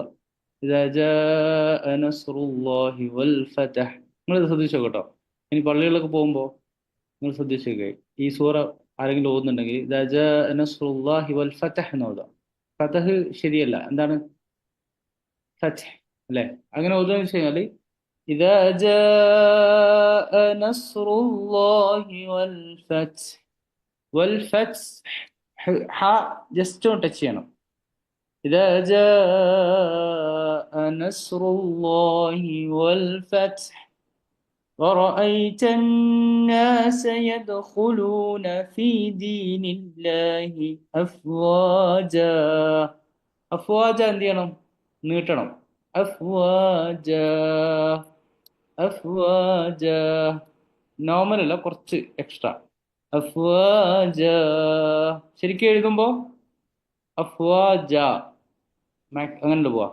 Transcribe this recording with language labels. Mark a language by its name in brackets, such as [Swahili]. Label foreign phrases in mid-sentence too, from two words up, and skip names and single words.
[Arabic] إذا جاء نصر الله والفتح. [Malayalam] നിങ്ങൾ ശ്രദ്ധിച്ചോ കേട്ടോ. ഇനി പള്ളികളിലൊക്കെ പോകുമ്പോൾ നിങ്ങൾ ശ്രദ്ധിച്ചേക്കെ, ഈ സൂറ ആരെങ്കിലും ഓതുന്നുണ്ടെങ്കിൽ [Arabic] إذا جاء نصر الله والفتح [Malayalam] എന്ന് ഓതുക. ഫതഹ് ശരിയല്ല, എന്താണ് ഫത്ഹ് അല്ലേ? അങ്ങനെ ഓതുകയെന്ന് വെച്ച് കഴിഞ്ഞാൽ [Arabic] إذا جاء نصر الله والفتح ح [Malayalam] ജസ്റ്റ് ഒന്ന് ടച്ച് ചെയ്യണം. [Arabic] إذا جاء نصر الله والفتح ورأيت الناس يدخلون في دين الله أفواجا. [Malayalam] അഫ്വാജ എന്ത് ചെയ്യണം? നീട്ടണം. അഫ്വാജ. അഫ്വാജ. നോർമൽ അല്ല, കുറച്ച് എക്സ്ട്രാ. അഫ്വാജ. ശരിക്കും എഴുതുമ്പോൾ അഫ്വാജ അങ്ങനെ പോവാ.